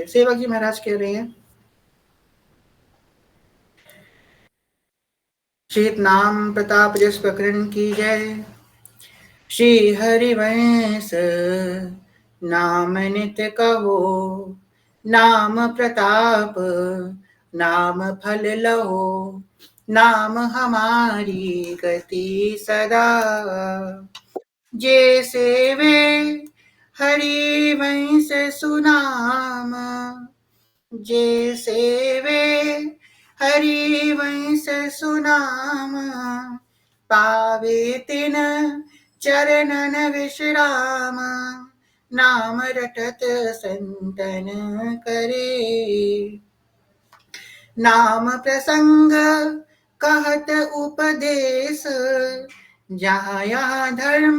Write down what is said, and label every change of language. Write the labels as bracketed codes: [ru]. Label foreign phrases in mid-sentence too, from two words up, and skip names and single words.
[hi] सेवक जी महाराज कह रहे हैं, श्री नाम प्रताप जस प्रकरण की जय। श्री हरिवंश नाम नित्य कहो, नाम प्रताप नाम फल लहो, नाम हमारी गति सदा। जे सेवे हरिवंश सुनाम, जे सेवे हरिवंश सुनाम, पावे तिन चरणन विश्राम, नाम रटत संतन करे। नाम प्रसंग कहत उपदेश, जहाँ यहाँ धर्म